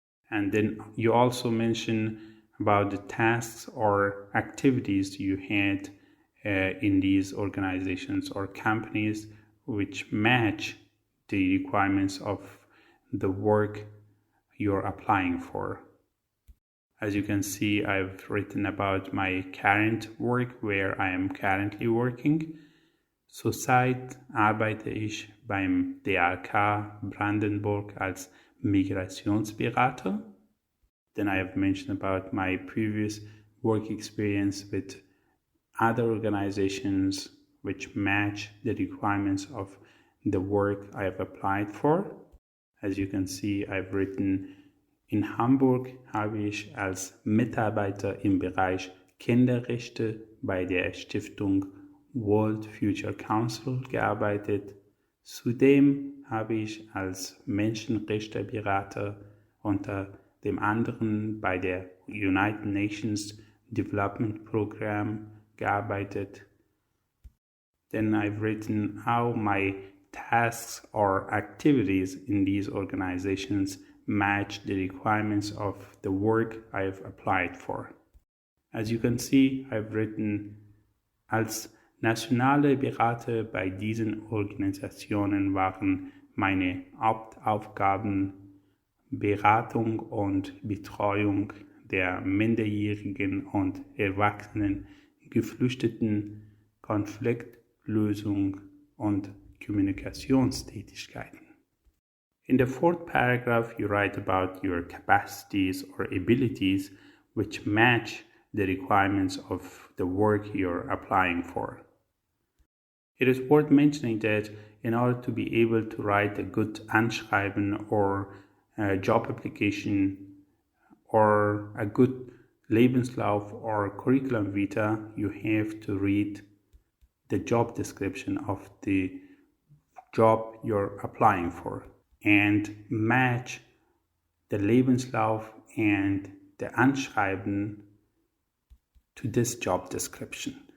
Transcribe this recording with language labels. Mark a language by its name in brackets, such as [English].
[English] And then you also mention about the tasks or activities you had in these organizations or companies which match the requirements of the work you're applying for. As you can see, I've written about my current work, where I am currently working. [German] Zurzeit arbeite ich beim DRK Brandenburg als Migrationsberater. [English] Then I have mentioned about my previous work experience with other organizations which match the requirements of the work I have applied for. As you can see, I've written, [German] in Hamburg habe ich als Mitarbeiter im Bereich Kinderrechte bei der Stiftung World Future Council gearbeitet. Zudem habe ich als Menschenrechteberater unter dem anderen bei der United Nations Development Program gearbeitet. [English] Then I've written how my tasks or activities in these organizations match the requirements of the work I've applied for. As you can see, I've written, [German] als nationale Berater bei diesen Organisationen waren meine Hauptaufgaben Beratung und Betreuung der minderjährigen und erwachsenen Geflüchteten, Konfliktlösung und Kommunikationstätigkeiten. [English] In the fourth paragraph, you write about your capacities or abilities which match the requirements of the work you're applying for. It is worth mentioning that in order to be able to write a good Anschreiben or a job application or a good Lebenslauf or curriculum vitae, you have to read the job description of the job you're applying for and match the Lebenslauf and the Anschreiben to this job description.